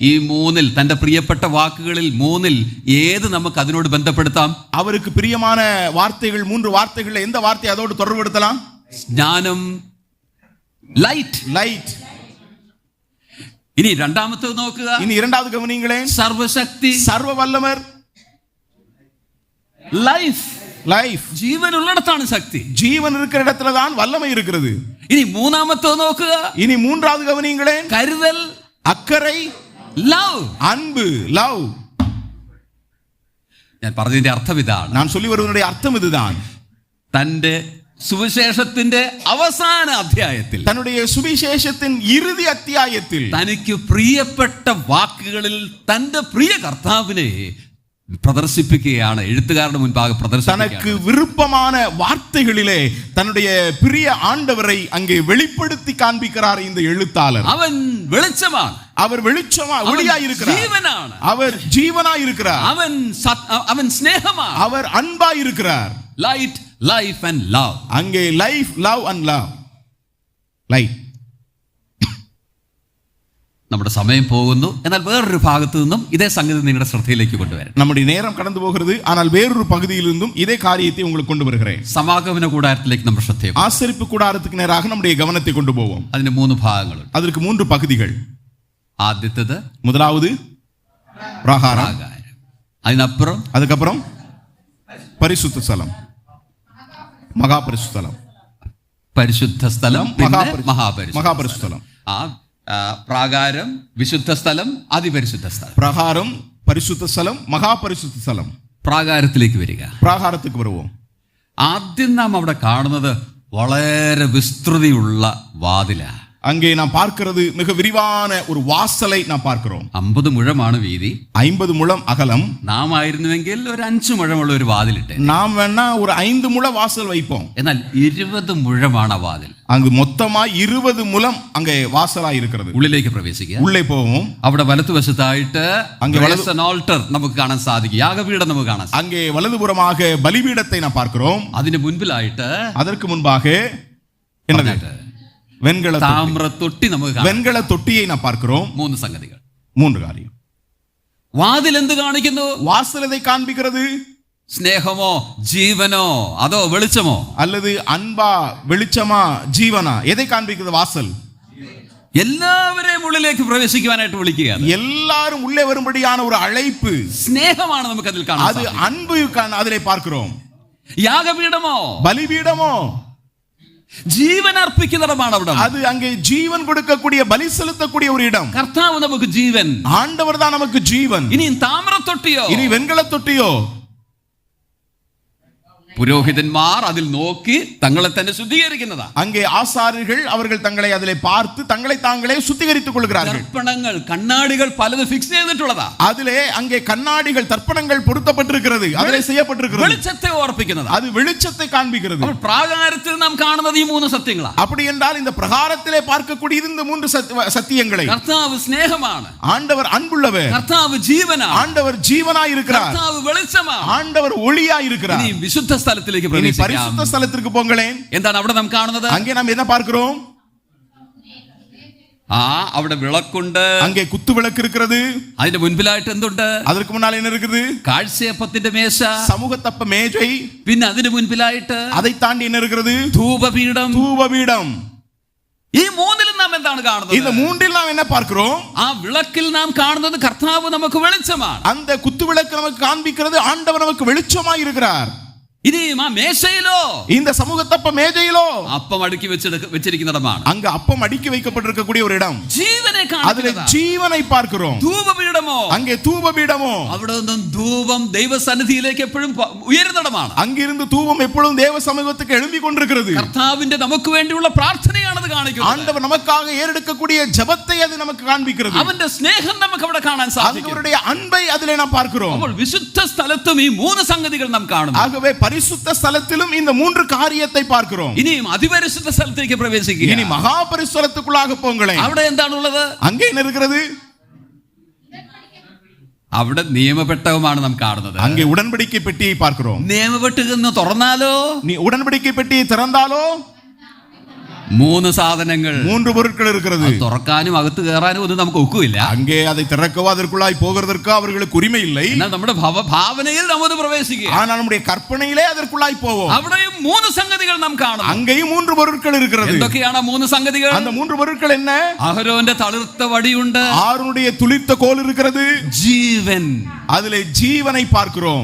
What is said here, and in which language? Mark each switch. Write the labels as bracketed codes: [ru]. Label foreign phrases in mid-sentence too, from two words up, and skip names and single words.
[ml] ഈ മൂന്നിൽ തന്റെ പ്രിയപ്പെട്ട വാക്കുകളിൽ മൂന്നിൽ ഏത് നമുക്ക് അതിനോട് ബന്ധപ്പെടുത്താം? [ta] அவருக்கு பிரியமான வார்த்தைகள், 3 வார்த்தைகள், எந்த வார்த்தை அதோடு தொடர்புபடுத்தலாம்? [ml] ജ്ഞാനം, ലൈറ്റ്. [ta] லைட். [ml] ഇനി രണ്ടാമത്തേത് നോക്കുക. [ta] இனி இரண்டாவது கவனிங்களேன். [ml] സർവശക്തി, [ta] சர்வ வல்லவர். [ml] ലൈഫ്. [ta] லைஃப். [ml] ജീവൻ ഉള്ളിടത്താണ് ശക്തി. [ta] ஜீவன் இருக்கிற இடத்துல தான் வல்லமை இருக்கிறது. [ml] ഇനി മൂന്നാമത്തേത് നോക്കുക. [ta] இனி மூன்றாவது கவனிங்களேன். [ml] കരുതൽ, [ta] அக்கறை, [ml] ലവ്. [ta] அன்பு, லவ். [ml] ഞാൻ പറഞ്ഞതിന്റെ അർത്ഥം ഇതാണ്. [ta] நான் சொல்லி வருவதனுடைய அர்த்தம் இதுதான். [ml] തന്റെ സുവിശേഷത്തിന്റെ അവസാന അധ്യായത്തിൽ, [ta] தன்னுடைய சுவிசேஷத்தின் இறுதி அத்தியாயத்தில் [ml] തനിക്ക് പ്രിയപ്പെട്ട വാക്കുകളിൽ തന്റെ പ്രിയ കർത്താവിനെ പ്രദർശിപ്പിക്കുകയാണ്. എഴുത്തുകാരുടെ മുൻപാകെ [ta] தனக்கு [ml] പ്രദർശിപ്പിക്കുകയാണ്. [ta] விருப்பமான வார்த்தைகளிலே தன்னுடைய பிரிய ஆண்டவரை அங்கே வெளிப்படுத்தி காண்பிக்கிறார் இந்த எழுத்தாளர். [ml] അവൻ വെളിച്ചമാണ്, [ta] அவர் வெளிச்சமா ஒளியாய் இருக்கிறார். [ml] ജീവനാണ്, [ta] அவர் ஜீவனாய் இருக்கிறார். [ml] അവൻ സ്നേഹമാണ്, [ta] அவர் அன்பாய் இருக்கிறார். [en] light, life and love. அங்கே life, love and love. light. [ml] നമ്മുടെ സമയം പോകുന്നു. എന്നാൽ വേറൊരു ഭാഗത്തു നിന്നും ഇതേ സംഗതി നിങ്ങളുടെ ശ്രദ്ധയിലേക്ക് കൊണ്ടുവരാം. [ta] நம்முடைய நேரம் கடந்து போகிறது. ஆனால் வேறொரு பகுதியிலிருந்தும் இதே காரியத்தை உங்களுக்கு கொண்டு வருகிறேன். [ml] സമാഗമന കൂടാരത്തിലേക്ക് നമ്മുടെ ശ്രദ്ധയെ, [ta] ஆசரிப்பு கூடாரத்துக்கு நேராக நம்முடைய கவனத்தை கொண்டு போவோம். [ml] അതിന് 3 ഭാഗങ്ങളുണ്ട്. [ta] அதற்கு 3 பகுதிகள். [ml] ആദ്യത്തേത് [ta] முதலாவது பிரகாரம். [ml] പ്രാകാരം. അതിനപ്പുറം [ta] அதுக்கப்புறம் பரிசுத்த ஸ்தலம், மகா பரிசுத்த ஸ்தலம், [ml] പരിശുദ്ധ സ്ഥലം, പിന്നെ മഹാപരിശുദ്ധ [ta] மகாபரிசுத்த ஸ்தலம். [ml] പ്രാകാരം, വിശുദ്ധ സ്ഥലം, അതിപരിശുദ്ധ സ്ഥലം. [ta] பிரகாரம், பரிசுத்த ஸ்தலம், மகா பரிசுத்த ஸ்தலம். [ml] പ്രാകാരത്തിലേക്ക് വരിക. [ta] പ്രാകാരத்துக்கு வருவோம். [ml] ആദ്യം നാം അവിടെ കാണുന്നത് വളരെ വിസ്തൃതിയുള്ള വാതിലാണ്. [ta] அங்கே நாம் பார்க்கிறது மிக விரிவான ஒரு வாசலை நாம் பார்க்கிறோம். [ml] 50 മുഴമാണ് വീതി, [ta] 50 முழம் அகலம். [ml] നാം ആയിരുന്നുവെങ്കിൽ ഒരു 5 മുഴമുള്ള ഒരു വാതിലിട്ട്, [ta] நாம் வேணா ஒரு 5 முழ வாசல் வைப்போம். [ml] എന്നാൽ 20 മുഴമാണ് ആ വാതിൽ. [ta] அங்கு மொத்தமா 20 முழம் அங்கே வாசலாய் இருக்கிறது. [ml] ഉള്ളിലേക്ക് പ്രവേശിക്കുക. [ta] உள்ளே പോവും. [ml] അവിടെ വലതുവശത്തായിട്ട് അങ്ങ് ആൾട്ടർ നമുക്ക് കാണാൻ സാധിക്കും. യാഗപീഠം നമുക്ക് കാണാൻ സാധിക്കും. [ta] அங்கே வலதுபுறமாக பலிபீடத்தை நாம் பார்க்கிறோம். [ml] അതിന് മുൻപിലായിട്ട് [ta] அதற்கு முன்பாக என்னது? வெண்கல [ml] താമ്ര തൊട്ടി നമുക്ക് കാണാം. [ta] வெண்கல தொட்டியை நாம் பார்க்கிறோம். [ml] 3 സംഗതികൾ. [ta] 3 காரியம். [ml] വാതിൽ എന്ത് കാണിക്കുന്നു? [ta] வாசல் எதை காண்பிக்கிறது? [ml] സ്നേഹമോ, ജീവനോ, അതോ വെളിച്ചമോ? [ta] அல்லது அன்பா, வெளிச்சமா, ஜீவனா? எதை காண்பிக்கிறது வாசல்? [ml] എല്ലാവരെയും ഉള്ളിലേക്ക് പ്രവേശിക്കുവാനായിട്ട് വിളിക്കുകയാണ്. [ta] எல்லாரும் உள்ளே வரும்படியான ஒரு அழைப்பு. [ml] സ്നേഹമാണ് നമുക്ക് അതിൽ കാണാൻ [ta] அது [ml] സാധിക്കുക. [ta] அன்பு அதிலே பார்க்கிறோம். [ml] യാഗപീഠമോ, [ta] பலிபீடமோ, [ml] ജീവൻ അർപ്പിക്കുന്നിടമാണ് അവിടെ. [ta] அது அங்கே ஜீவன் கொடுக்கக்கூடிய, பலி செலுத்தக்கூடிய ஒரு இடம். [ml] കർത്താവ് നമുക്ക് ജീവൻ, [ta] ஆண்டவர் தான் நமக்கு ஜீவன். [ml] ഇനി താമ്ര തൊട്ടിയോ, [ta] இனி வெண்கல தொட்டியோ? [ml] പുരോഹിതന്മാർ അതിൽ നോക്കി തങ്ങളെ തന്നെ ശുദ്ധീകരിക്കുന്നതാ. [ta] அங்கே ஆசாரியர்கள் அவர்கள் தங்களை அதிலே பார்த்து தங்களை தாங்களே சுத்திகரித்துக் கொள்கிறார்கள். [ml] ദർപ്പണങ്ങൾ, കണ്ണാടികൾ പലത് ഫിക്സ് ചെയ്തിട്ടുള്ളതാ. [ta] அதிலே அங்கே கண்ணாடிகள், தர்ப்பணங்கள் பொருத்தப்பட்டிருக்கிறது. அதிலே செய்யப்பட்டிருக்கிறது. [ml] വെളിച്ചത്തെ ഓർപ്പിക്കുന്നതാ. [ta] அது வெளிச்சத்தை காண்பிக்கிறது. [ml] അപ്പോൾ പ്രാകാരത്തിൽ നാം കാണുന്നത് ഈ 3 സത്യങ്ങളാ. [ta] அப்படி என்றால் இந்த பிரகாரத்திலே பார்க்கக்கூடியது இந்த 3 சத்தியங்களை. [ml] കർത്താവ് സ്നേഹമാണ്, [ta] ஆண்டவர் அன்புள்ளவர். [ml] കർത്താവ് ജീവനാണ്, [ta] ஆண்டவர் ஜீவனாய் இருக்கிறார். [ml] കർത്താവ് വെളിച്ചമാണ്, [ta] ஆண்டவர் ஒளியாய் இருக்கிறார். [ml] ഇനി വിശുദ്ധ സ്ഥലത്തിലേക്ക് [ta] இனி [ml] പ്രവേശിക്കാം. [ta] பரிசுத்த ஸ்தலத்திற்கு போங்களேன். [ml] എന്താണ് അവിടെ നാം കാണുന്നത്? [ta] அங்கே நாம் என்ன பார்க்கிறோம்? [ml] അവിടെ വിളക്കുണ്ട്, [ta] அங்கே குத்து விளக்கு இருக்கிறது. [ml] അതിന്റെ മുൻപിലായിട്ട് എന്തുണ്ട്? [ta] அதற்கு முன்னால் என்ன இருக்குது? [ml] കാഴ്ചയപ്പത്തിന്റെ മേശ, [ta] சமூகத்தப்ப மேஜை. [ml] പിന്നെ അതിന് മുൻപിലായിട്ട് [ta] அதை தாண்டி என்ன இருக்கிறது? [ml] ധൂപപീഠം. [ta] தூபபீடம். [ml] ഈ 3ലും നാം എന്താണ് കാണുന്നത്? [ta] இந்த 3ல் நாம் என்ன பார்க்கிறோம்? [ml] ആ വിളക്കിൽ നാം കാണുന്നത് കർത്താവ് നമുക്ക് വെളിച്ചമാണ്. [ta] அந்த குத்து விளக்கு நமக்கு காண்பிக்கிறது ஆண்டவர் நமக்கு வெளிச்சமாய் இருக்கிறார். [ml] ഇനി ആ മേശയിലോ, [ta] இந்த சமூகத்தப்ப மேஜையிலோ [ml] അപ്പം അടുക്കി വെച്ചിരിക്കുന്നിടമാണ്. [ta] அங்க அப்பம் அடுக்கி வைக்கப்பட்டிருக்கக்கூடிய ஒரு இடம். [ml] ജീവനെ [ta] அதிலே ஜீவனை பார்க்கிறோம். [ml] ധൂപപീഠമോ, [ta] அங்கே தூபபீடமோ, [ml] അവിടെ നിന്നും ധൂപം ദൈവസന്നിധിയിലേക്ക് എപ്പോഴും ഉയരുന്നിടമാണ്. [ta] அங்கிருந்து தூபம் எப்பொழுதும் தேவ சமூகத்துக்கு எழும்பி கொண்டிருக்கிறது. [ml] കർത്താവിന്റെ നമുക്ക് വേണ്ടിയുള്ള പ്രാർത്ഥനയാണത് കാണിക്കുന്നത്. [ta] ஆண்டவர் நமக்காக ஏறெடுக்கக்கூடிய ஜெபத்தை அது நமக்கு காண்பிக்கிறது. [ml] അവന്റെ സ്നേഹം നമുക്ക് അവിടെ കാണാൻ സാധിക്കും. [ta] அவருடைய அன்பை அதிலே நாம் பார்க்கிறோம். [ml] അപ്പോൾ വിശുദ്ധ സ്ഥലത്തും ഈ 3 സംഗതികൾ നാം കാണുന്നു. [ta] ஆகவே பரிசுத்த ஸ்தலத்திலும் இந்த 3 காரியத்தை பார்க்கிறோம். [ml] ഇനിയും അതിപരിശുദ്ധ സ്ഥലത്തേക്ക് പ്രവേശിക്കുക. [ta] இனி மகா பரிசுத்தலத்துக்குள்ளாக போங்களேன். [ml] അവിടെ എന്താണുള്ളത്? [ta] அங்கே என்ன இருக்கிறது? [ml] അവിടെ നിയമപെട്ടകമാണ് നാം കാണുന്നത്. [ta] அங்கே உடன்படிக்கை பெட்டியை பார்க்கிறோம். [ml] നിയമപെട്ടകം തുറന്നാലോ, [ta] நீ உடன்படிக்கை பெட்டியை திறந்தாலோ [ml] മൂന്ന് സാധനങ്ങൾ, [ta] மூன்று பொருட்கள் இருக்கிறது. [ml] തുറക്കാനും അകത്ത് കയറാനും ഒന്നും നമുക്ക് ഒക്കില്ല. [ta] அங்கே அதை திறக்கவோ அதற்குள்ளாய் போகிறதற்கோ அவர்களுக்கு உரிமை இல்லை. [ml] എന്നാൽ നമ്മുടെ ഭാവനയിൽ നമുക്ക് പ്രവേശിക്കുക. [ta] ஆனால் நம்முடைய கற்பனையிலே அதற்குள்ளாய் போவோம். [ml] അവിടെയും മൂന്ന് സംഗതികൾ നാം കാണുന്നു. [ta] அங்கேயும் மூன்று பொருட்கள் இருக்கிறது. [ml] എന്തൊക്കെയാണ് ആ മൂന്ന് സംഗതികൾ? [ta] அந்த மூன்று பொருட்கள் என்ன? [ml] അഹരോന്റെ തളിർത്ത വടിയുണ്ട്, [ta] ஆரோனுடைய துளிர்த்த கோல் இருக்கிறது, [ml] ജീവൻ, [ta] அதிலே ஜீவனை பார்க்கிறோம்.